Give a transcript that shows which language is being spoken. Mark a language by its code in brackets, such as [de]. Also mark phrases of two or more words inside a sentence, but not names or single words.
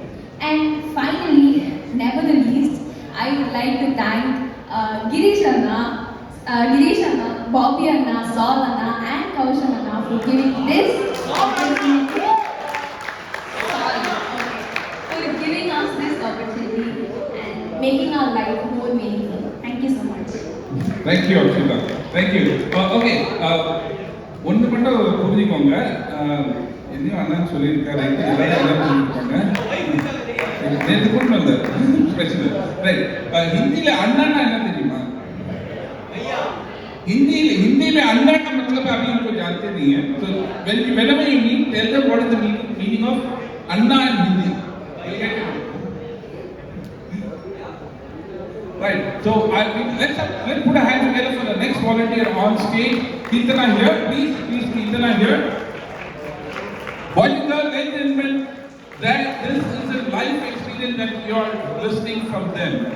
[en] And finally, never the least, I would like to thank Girish Anna, Bobby Anna, Saul Anna, and Kaushan Anna for giving this opportunity. For giving us this opportunity and making our life more meaningful. Thank you so much. Thank you, Akshita. Thank you. [ta] Okay. ஒன்று மட்டும் புரிஞ்சுக்கோங்க. என்னையும் அண்ணன் சொல்லியிருக்காரு, எல்லாரும் புரிஞ்சுக்கோங்க. நேற்று கொண்டு வந்த பிரச்சனை. ரைட். हिंदी அண்ணான்னா என்ன தெரியுமா? [hi] हिंदी में अन्ना का मतलब अभी उनको जानते नहीं है. [en] So whenever you meet, tell them what is the meaning of अन्ना in Hindi. Right. So let's put a hand together for the next volunteer on stage. Keertana here, please Keertana here. Boys and girls, ladies and gentlemen, that this is a life experience that you are listening from them.